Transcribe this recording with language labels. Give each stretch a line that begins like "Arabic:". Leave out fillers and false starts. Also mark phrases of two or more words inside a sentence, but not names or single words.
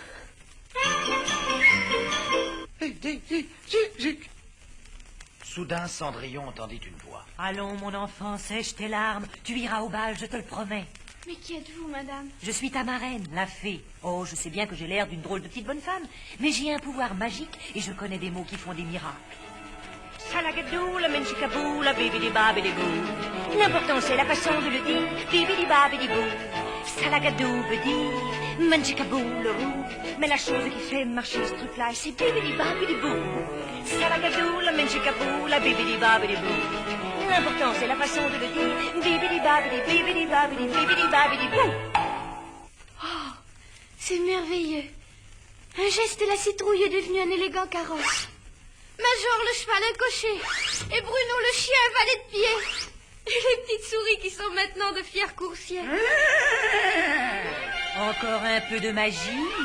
French: Soudain, Cendrillon entendit une voix. Allons, mon enfant, sèche tes larmes. Tu iras au bal, je te le promets. Mais qui êtes-vous, madame? Je suis ta marraine, la fée. Oh, je sais bien que j'ai l'air d'une drôle de petite bonne femme, mais j'ai un pouvoir magique et je connais des mots qui font des miracles. Salagadou, la menchikabou, la bibidi-babidi-bou. L'important, c'est la façon de le dire, bibidi-babidi-bou. Salagadou veut dire menchikabou, le roux. Mais la chose qui fait marcher ce truc-là, c'est bibidi-babidi-bou. Salagadou, la menchikabou, la bibidi-babidi-bou. L'important, c'est la façon de le dire, bibidi-babidi, bibidi-babidi, bibidi-babidi-bou. Oh, c'est merveilleux. Un geste et la citrouille est devenue un élégant carrosse. Major, le cheval, un cocher. Et Bruno, le chien, un valet de pied. Et les petites souris qui sont maintenant de fières coursières. Encore un peu de magie